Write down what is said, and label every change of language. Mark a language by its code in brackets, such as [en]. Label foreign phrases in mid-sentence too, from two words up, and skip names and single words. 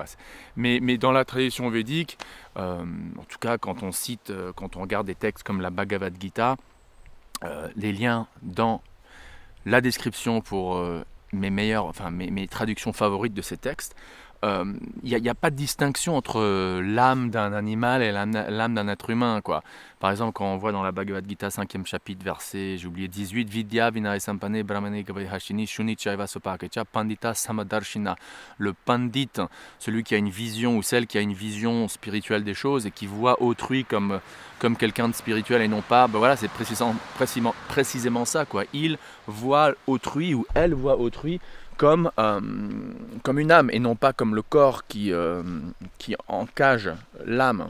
[fr] Mais dans la tradition védique, en tout cas quand on regarde des textes comme la Bhagavad Gita, les liens dans la description pour mes traductions favorites de ces textes, il n'y a pas de distinction entre l'âme d'un animal et l'âme d'un être humain, quoi. Par exemple, quand on voit dans la Bhagavad Gita 5e chapitre, verset, j'ai oublié, 18, [sa] Vidya vinaya sampane brahmane gavahashini shuni chaiva sopakecha pandita samadarshina. [fr] Le pandit, celui qui a une vision, ou celle qui a une vision spirituelle des choses et qui voit autrui comme quelqu'un de spirituel et non pas, ben voilà, c'est précisément ça, quoi. Il voit autrui ou elle voit autrui comme une âme et non pas comme le corps qui encage l'âme.